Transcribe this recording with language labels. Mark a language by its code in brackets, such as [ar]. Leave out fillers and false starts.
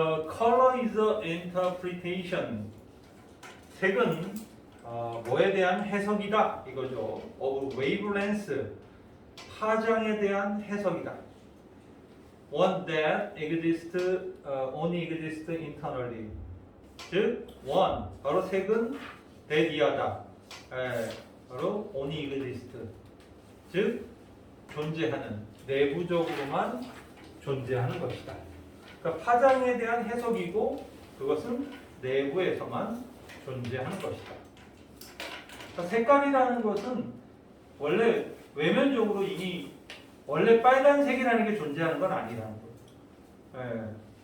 [en] Color is a interpretation. [ko] 색은 뭐에 대한 해석이다 이거죠. [en] Of wavelength, [ko] 파장에 대한 해석이다. [en] One that exists, only exists internally. [ko] 즉, one 바로 색은 that 이하다. 바로 only exists. 즉, 존재하는 내부적으로만 존재하는 것이다. 그러니까 파장에 대한 해석이고 그것은 내부에서만 존재하는 것이다. 그러니까 색깔이라는 것은 원래 외면적으로 이미 원래 빨간색이라는 게 존재하는 건 아니라는 거예요.